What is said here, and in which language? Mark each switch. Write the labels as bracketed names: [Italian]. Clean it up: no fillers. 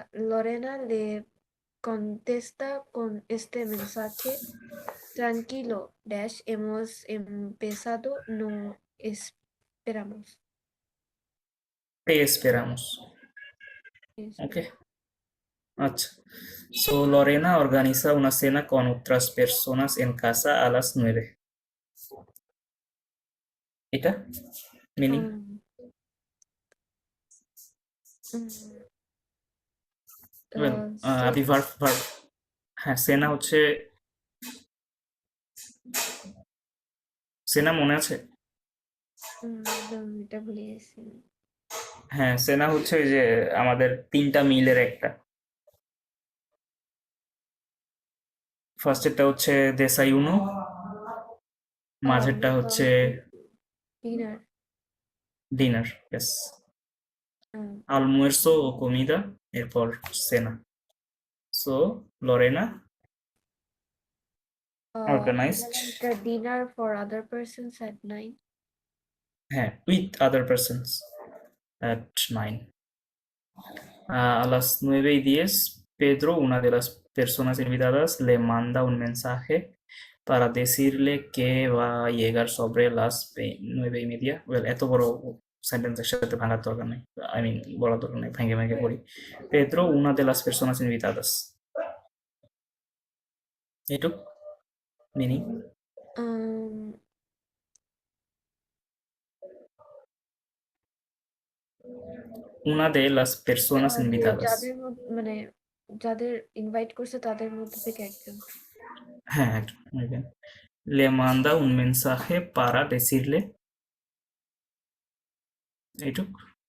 [Spanish] Lorena le contesta con este mensaje: tranquilo, Dash, hemos empezado, no esperamos. Te esperamos। [Bangla] ওকে, আচ্ছা। [Spanish] সো Lorena organiza una cena con otras personas en casa a las 9। [Bangla] এটা meaning well আপনি verb হ্যাঁ, সেনা হচ্ছে সেনা মনে আছে? এটা ভুলে গেছি। হ্যাঁ, সেনা হচ্ছে ওই যে আমাদের 3টা মিলের একটা। ফার্স্টেরটা হচ্ছে দেসাইউনো, মাঝেরটা হচ্ছে ডিনার। ডিনার। [Spanish] ইয়েস, almuerzo ও comida, এরপর সেনা। [English] So Lorena organized The dinner for other persons at 9. হ্যাঁ, with other persons at 9. [Spanish] A las 9:10 Pedro, una de las personas invitadas, le manda un mensaje para decirle que va a llegar sobre las 9:30। [Bangla] Well, এত বড় সেন্টেন্সের সাথে ভাঙার দরকার নেই, I mean বলার দরকার নেই, ভেঙে ভেঙে পড়ি। [Spanish] Pedro, una de las personas invitadas, [Bangla] এটুক meaning. [Spanish] Una de las personas invitadas, [Bangla] যাদের মানে যাদের ইনভাইট করছে তাদের মধ্যে থেকে একজন। হ্যাঁ একজন। [Spanish] Le manda un mensaje para decirle, এইটুক।